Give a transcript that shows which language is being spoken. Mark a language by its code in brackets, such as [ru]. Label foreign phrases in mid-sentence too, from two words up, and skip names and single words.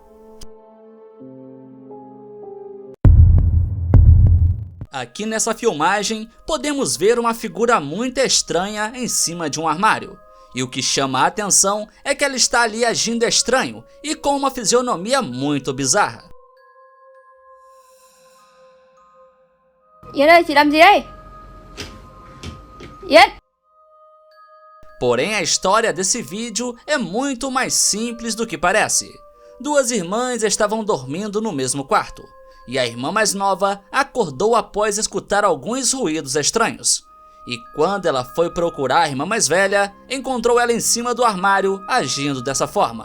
[pt] Aqui nessa filmagem podemos ver uma figura muito estranha em cima de um armário. E o que chama a atenção é que ela está ali agindo estranho e com uma fisionomia muito bizarra. [vi] Yến ơi, chị làm gì đây? Yến! [pt] Porém, a história desse vídeo é muito mais simples do que parece. Duas irmãs estavam dormindo no mesmo quarto, e a irmã mais nova acordou após escutar alguns ruídos estranhos. E quando ela foi procurar a irmã mais velha, encontrou ela em cima do armário, agindo dessa forma.